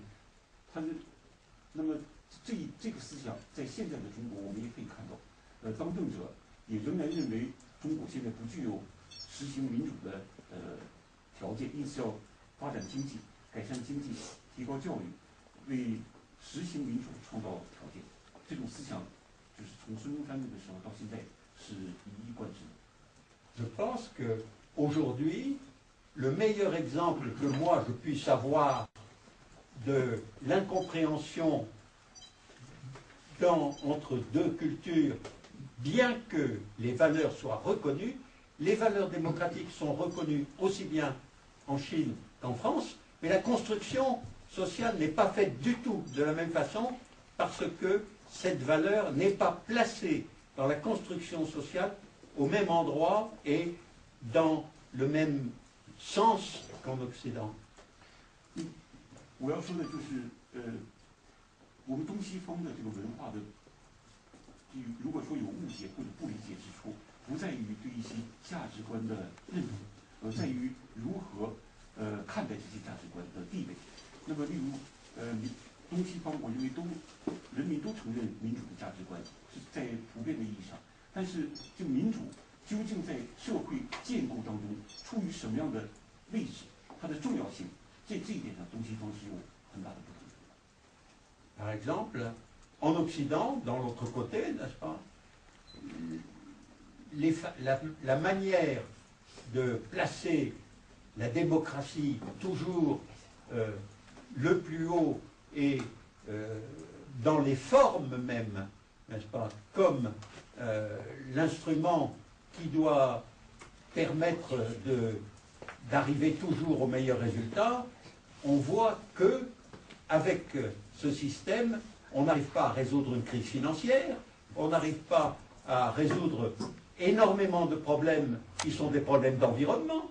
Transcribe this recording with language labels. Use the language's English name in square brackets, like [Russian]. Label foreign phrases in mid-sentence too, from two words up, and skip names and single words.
[Chinese] 那么这个思想在现在的中国我们也可以看到，当政者也仍然认为中国现在不具有实行民主的条件，因此要发展经济，改善经济，提高教育，为实行民主创造条件。这种思想就是从孙中山那个时候到现在是一以贯之的。 [French] Je pense que aujourd'hui, le meilleur exemple que moi je puisse avoir de l'incompréhension entre deux cultures, bien que les valeurs soient reconnues, les valeurs démocratiques sont reconnues aussi bien en Chine qu'en France, mais la construction sociale n'est pas faite du tout de la même façon parce que cette valeur n'est pas placée dans la construction sociale au même endroit et dans le même sens qu'en Occident. [Chinese] 我要说的就是，我们东西方的这个文化的，如果说有误解或者不理解之处，不在于对一些价值观的认同，而在于如何看待这些价值观的地位。那么，例如东西方，我认为人民都承认民主的价值观是在普遍的意义上，但是这个民主究竟在社会建构当中处于什么样的位置，它的重要性，这一点上，东西方是有很大的不同。 [French] Par exemple, en Occident, dans l'autre côté, n'est-ce pas, la manière de placer la démocratie toujours le plus haut et dans les formes mêmes, n'est-ce pas, comme l'instrument qui doit permettre d'arriver toujours au meilleur résultat, on voit que avec ce système, on n'arrive pas à résoudre une crise financière, on n'arrive pas à résoudre énormément de problèmes qui sont des problèmes d'environnement.